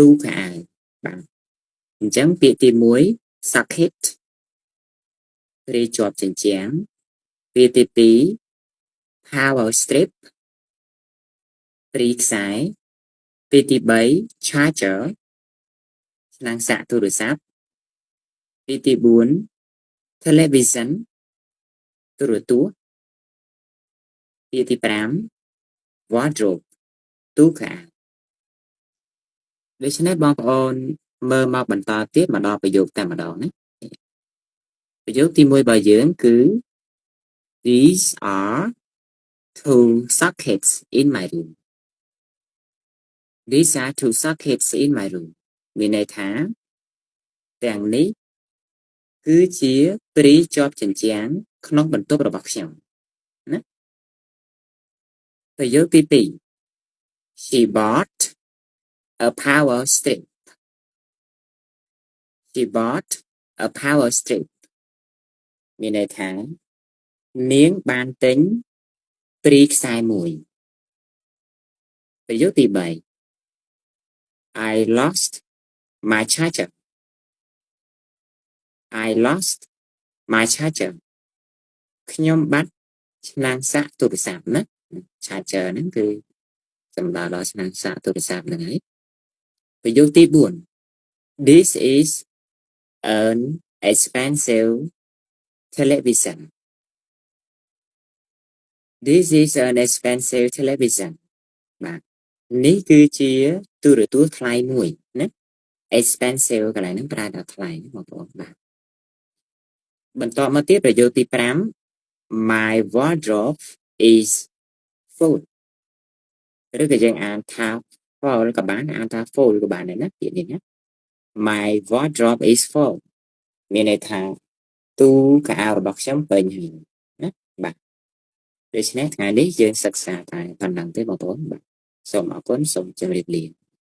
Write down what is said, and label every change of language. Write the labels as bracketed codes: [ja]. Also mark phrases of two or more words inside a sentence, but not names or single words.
[km] ខោអាវបាទអញ្ចឹងពាក្យទី1 socket ព្រីជាប់ជញ្ជាំងពាក្យទី2 [en] power strip [km] ព្រីខ្សែពាក្យទី3 charger ឆ្នាំងសាក់ទូរស័ព្ទពាក្យទី4 television ទូរទស្សន៍ពាក្យទី5 wardrobe ទូខោអាវ ដូច្នេះបងប្អូនមើលមកបន្តទៀតមកដល់ប្រយោគតែម្ដងណាប្រយោគទី1របស់យើងគឺ [en] These are two sockets in my room These are two sockets in my room [km] មានន័យថាទាំងនេះគឺជាព្រីជាប់ជញ្ជាំងក្នុងបន្ទប់របស់ខ្ញុំណាប្រយោគទី2 [en] She bought a power strip [km] មានន័យថានាងបានទិញព្រីខ្សែមួយប្រយោគទី3 [en] I lost my charger [km] ខ្ញុំបាត់ឆ្នាំងសាក់ទូរស័ព្ទណា charger ហ្នឹងគឺសំដៅដល់ឆ្នាំងសាក់ទូរស័ព្ទហ្នឹងហើយប្រយោគទី4 [en] This is an expensive television [km] បាទនេះគឺជាទូរទស្សន៍ថ្លៃមួយណា expensive កន្លែងហ្នឹងប្រែថាថ្លៃបង ប្អូនបាទបន្តមកទៀតប្រយោគទី5 [en] My wardrobe is full [km] ឬក៏យើងអានថា full ក៏បានអានថា full ក៏បានដែរណាពាក្យនេះណា [en] My wardrobe is full [km] មានន័យថាទូខោអាវរបស់ខ្ញុំពេញហើយណាបាទដូច្នេះថ្ងៃនេះយើងសិក្សាតែប៉ុណ្ណឹងទេបងប្អូនបាទសូមអរគុណសូមជម្រាបលា